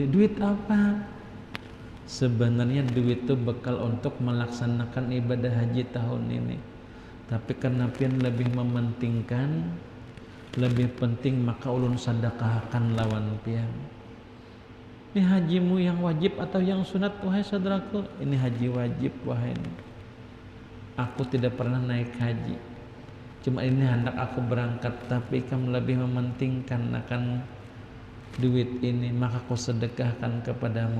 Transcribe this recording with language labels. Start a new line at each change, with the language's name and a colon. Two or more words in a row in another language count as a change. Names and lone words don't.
Indonesian: Duit apa? Sebenarnya duit itu bekal untuk melaksanakan ibadah haji tahun ini. Tapi karena pian lebih mementingkan, lebih penting maka
Banjar: ulun sedekahkan lawan pian.
Indonesian: Ini hajimu yang wajib atau yang sunat wahai saudaraku? Ini haji wajib wahai. Aku tidak pernah naik haji. Cuma ini hendak aku berangkat, tapi kamu lebih mementingkan akan duit ini, maka aku sedekahkan kepadamu.